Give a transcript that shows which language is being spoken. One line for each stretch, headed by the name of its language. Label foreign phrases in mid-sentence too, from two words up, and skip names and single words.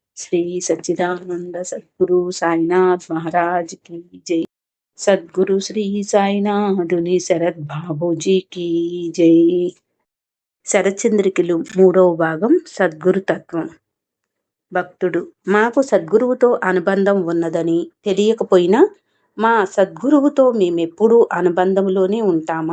Hindi: श्री सच्चिदानंद सद्गुरु साईनाथ महाराज की जय। सद्गुरु श्री
Telugu: సాయినాథుని శరత్ బాబూజీకి జై. శరచంద్రికలు 3వ భాగం సద్గురు తత్వం. భక్తుడు: మాకు సద్గురువుతో అనుబంధం ఉన్నదని తెలియకపోయినా మా సద్గురువుతో మేమెప్పుడూ అనుబంధంలోనే ఉంటామా?